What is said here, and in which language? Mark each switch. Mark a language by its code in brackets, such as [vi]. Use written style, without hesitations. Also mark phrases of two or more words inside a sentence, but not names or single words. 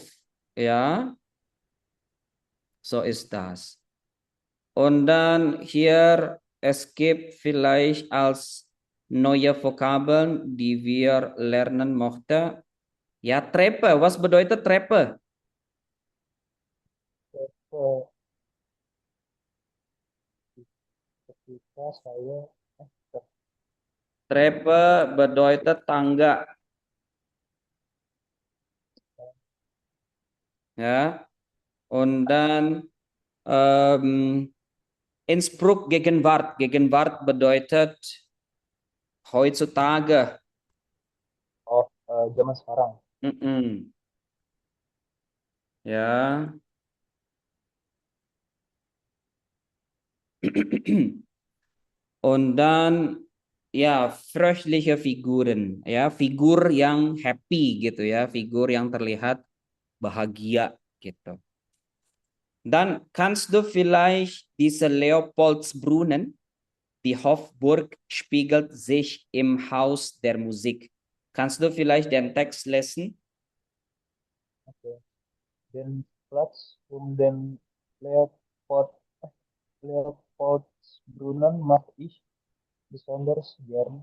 [de] Ja, so ist das. Und dann hier, es gibt vielleicht als neue Vokabeln, die wir lernen möchten. Ja, Treppe. Was bedeutet Treppe? [id] Eh, Ketika saya eh, [de] Treppe bedeutet tangga. [id] Ya. [de] Und dann Innsbruck Gegenwart. Gegenwart bedeutet heutzutage. [id] zaman sekarang. [de] Mm-mm. Ja. Und dann ya fröhliche Figuren, [id] ya figur yang happy gitu ya, figur yang terlihat bahagia gitu. [de] Dann kannst du vielleicht diese Leopoldsbrunnen, die Hofburg spiegelt sich im Haus der Musik. Kannst du vielleicht den Text lesen? Oke. Den Platz den Leopold, Leopoldsbrunnen mache ich besonders gern.